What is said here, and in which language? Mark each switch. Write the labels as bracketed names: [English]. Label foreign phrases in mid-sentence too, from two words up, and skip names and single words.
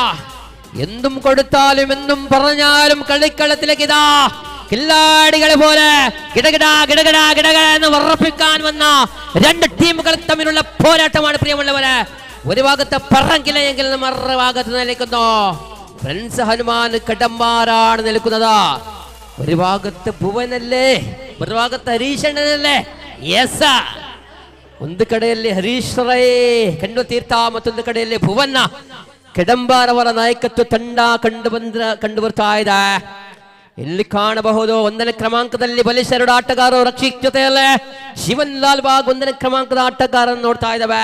[Malayalam] എന്തും കൊടുത്താലും എന്തും പറഞ്ഞാലും കളിക്കളത്തിലേക്ക് ഇതാ കില്ലാടികളെ പോലെ കിടകിട കിടകിട കിടക എന്ന് ഉറപ്പിക്കാൻ വന്ന രണ്ട് ടീമുകൾ തമ്മിലുള്ള പോരാട്ടമാണ് പ്രിയമുള്ളവരെ. ഒരു ഭാഗത്ത് പറങ്കിലെങ്കിൽ മറുഭാഗത്ത് നിൽക്കുന്നു ഫ്രണ്ട്സ് ഹനുമാൻ കടമ്പാറാണ് നിൽക്കുന്നത്. ഒരു ഭാഗത്ത് ഭുവനല്ലേ, ഒരു ഭാഗത്ത് ഹരീശണ്ണനല്ലേ. യെസ്, [Kannada] ಒಂದು ಕಡೆಯಲ್ಲಿ ಹರೀಶ್ ರೈ ಕಂಡು ತೀರ್ಥ, ಮತ್ತೊಂದು ಕಡೆಯಲ್ಲಿ ಭುವನ ಕೆಡಂಬಾರ್ ಅವರ ನಾಯಕತ್ವ ತಂಡ ಕಂಡು ಬರ್ತಾ ಇದೆ. ಇಲ್ಲಿ ಕಾಣಬಹುದು 1ನೇ ಕ್ರಮಾಂಕದಲ್ಲಿ ಬಲಿಷ್ಠ ಆಟಗಾರರು ರಕ್ಷಿಕ್ ಜೊತೆಯಲ್ಲೇ ಶಿವನ್ ಲಾಲ್ ಬಾಗ್ 1ನೇ ಕ್ರಮಾಂಕದ ಆಟಗಾರನ್ನು ನೋಡ್ತಾ ಇದ್ದಾವೆ.